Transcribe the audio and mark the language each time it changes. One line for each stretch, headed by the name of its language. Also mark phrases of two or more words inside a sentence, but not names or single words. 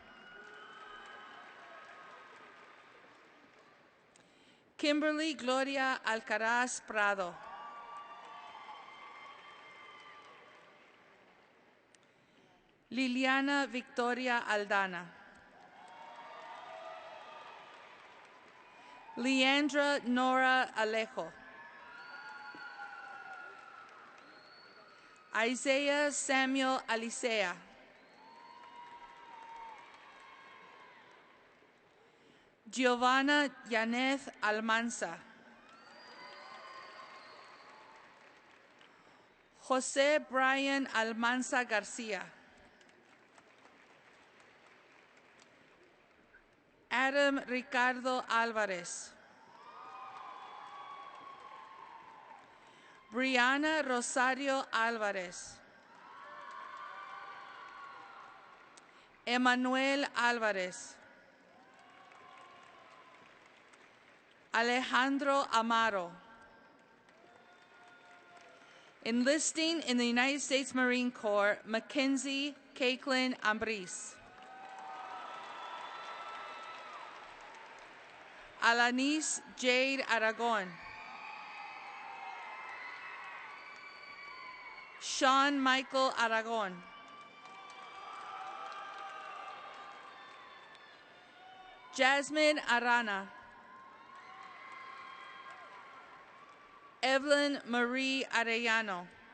English: Kimberly Gloria Alcaraz Prado. Liliana Victoria Aldana. Leandra Nora Alejo. Isaiah Samuel Alicea. Giovanna Yaneth Almanza. Jose Brian Almanza Garcia. Adam Ricardo Alvarez. Brianna Rosario Alvarez. Emanuel Alvarez. Alejandro Amaro. Enlisting in the United States Marine Corps, Mackenzie Caitlin Ambris. Alanis Jade Aragon. Sean Michael Aragon. Jasmine Arana. Evelyn Marie Arellano.